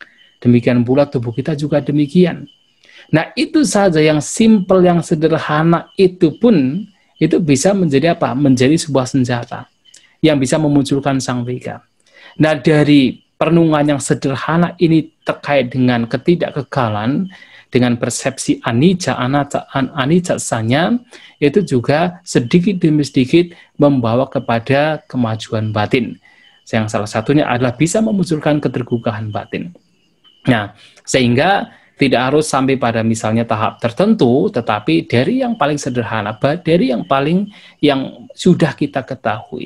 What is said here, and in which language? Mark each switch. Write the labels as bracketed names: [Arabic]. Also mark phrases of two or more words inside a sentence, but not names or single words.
[Indonesian] Demikian pula tubuh kita juga demikian. Nah, itu saja yang simple, yang sederhana itu pun itu bisa menjadi apa? Menjadi sebuah senjata yang bisa memunculkan sang vika. Nah, dari perenungan yang sederhana ini terkait dengan ketidakkekalan, dengan persepsi [Pali] anicca, anicca sanya, [Indonesian] itu juga sedikit demi sedikit membawa kepada kemajuan batin. Yang salah satunya adalah bisa memunculkan keterbukaan batin. Nah, sehingga tidak harus sampai pada misalnya tahap tertentu, tetapi dari yang paling sederhana, dari yang sudah kita ketahui.